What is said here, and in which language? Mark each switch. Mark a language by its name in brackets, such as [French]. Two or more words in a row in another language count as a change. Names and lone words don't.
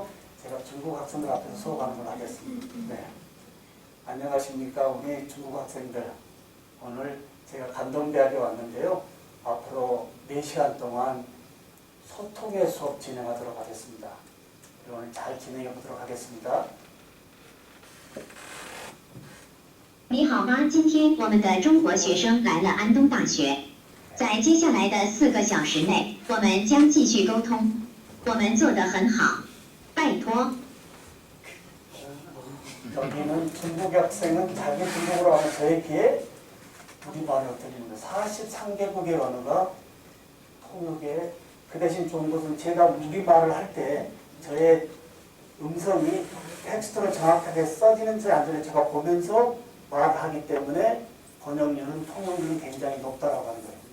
[Korean] 제가 중국 학생들 앞에서 수업하는 걸 하겠습니다. 네. 안녕하십니까 우리 중국 학생들. 오늘 제가 간동대학에 왔는데요. 앞으로 4시간 동안 소통의 수업 진행하도록 하겠습니다. 오늘 잘 진행해 보도록 하겠습니다. [Chinese] 你好吗？今天我们的中国学生来了安东大学，在接下来的4个小时内，我们将继续沟通。我们做得很好，拜托。 [Korean] 여기는 중국 학생은 자기 중국어로 하면 저에게 우리말을 드리는 거 43개국의 언어가 통역에 그 대신 좋은 것은 제가 우리말을 할 때 저의 음성이 텍스트로 정확하게 써지는지 안 되는지 제가 보면서 말하기 때문에 번역률은 통역률이 굉장히 높다라고 하는 거예요.